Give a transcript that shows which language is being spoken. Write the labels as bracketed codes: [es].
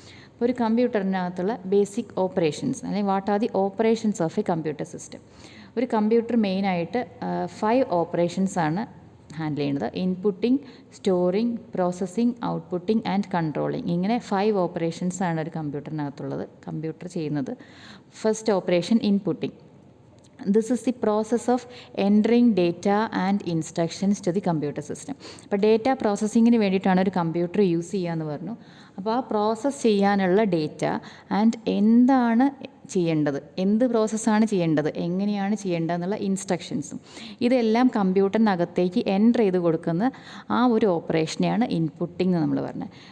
[ml] അപ്പോൾ ഒരു കമ്പ്യൂട്ടറിനകത്തുള്ള basic operations, അല്ലെങ്കിൽ [en] What are the operations of a computer system. [ml] ഒരു കമ്പ്യൂട്ടർ മെയിനായിട്ട് 5 ഓപ്പറേഷൻസ് ആണ് ഹാൻഡിൽ ചെയ്യുന്നത്. Inputting, storing, processing, outputting and controlling. ഇങ്ങനെ 5 ഓപ്പറേഷൻസ് ആണ് ഒരു കമ്പ്യൂട്ടറിനകത്തുള്ളത്, കമ്പ്യൂട്ടർ ചെയ്യുന്നത്. First operation inputting. [en] This is the process of entering data and instructions to the computer system. [ml] അപ്പോൾ data പ്രോസസ്സിങ്ങിന് വേണ്ടിയിട്ടാണ് ഒരു കമ്പ്യൂട്ടർ യൂസ് ചെയ്യുക എന്ന് പറഞ്ഞു. അപ്പോൾ ആ പ്രോസസ്സ് ചെയ്യാനുള്ള ഡേറ്റ ആൻഡ് എന്താണ് ചെയ്യേണ്ടത്, എന്ത് പ്രോസസ്സാണ് ചെയ്യേണ്ടത്, എങ്ങനെയാണ് ചെയ്യേണ്ടത് എന്നുള്ള ഇൻസ്ട്രക്ഷൻസും ഇതെല്ലാം കമ്പ്യൂട്ടറിനകത്തേക്ക് എൻ്റർ ചെയ്ത് കൊടുക്കുന്ന ആ ഒരു ഓപ്പറേഷനെയാണ് ഇൻപുട്ടിംഗ് എന്ന് നമ്മൾ പറഞ്ഞത്.